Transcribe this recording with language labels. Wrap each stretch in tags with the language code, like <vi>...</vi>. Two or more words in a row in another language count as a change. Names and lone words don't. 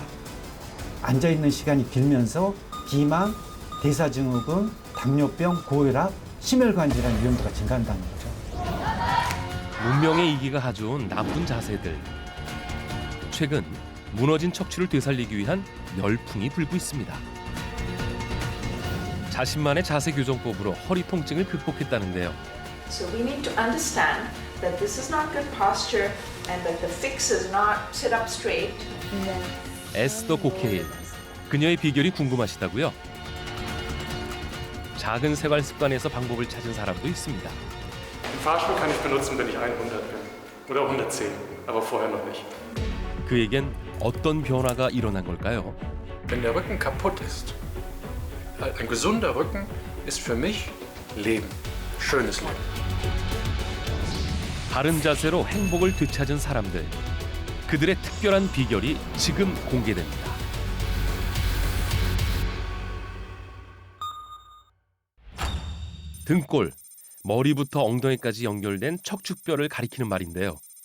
<ko>앉아있는 시간이 길면서 비만, 대사증후군, 당뇨병, 고혈압, 심혈관 질환 위험도가 증가한다는 거죠. 문명의 이기가 가져온 나쁜 자세들. 최근 무너진 척추를 되살리기 위한 열풍이 불고 있습니다. 자신만의 자세 교정법으로 허리 통증을 극복했다는데요.</ko> <en>So we need to understand that this is not good posture and that the fix is not sit up straight.</en> <ko>에스더 고케일. 그녀의 비결이 궁금하시다고요? 작은 생활 습관에서 방법을 찾은 사람도 있습니다.</ko> <de>Den Fahrstuhl kann ich benutzen, wenn ich 100 bin. Oder 110, aber vorher noch nicht.</de> <ko>그에겐 어떤 변화가 일어난 걸까요?</ko> <de>Wenn der Rücken kaputt ist, ein gesunder Rücken ist für mich Leben. Schönes Leben.</de> <ko>바른 자세로 행복을 되찾은 사람들. 그들의 특별한 비결이 지금 공개됩니다. 등골, 머리부터 엉덩이까지 연결된 척추뼈를 가리키는 말인데요.</ko>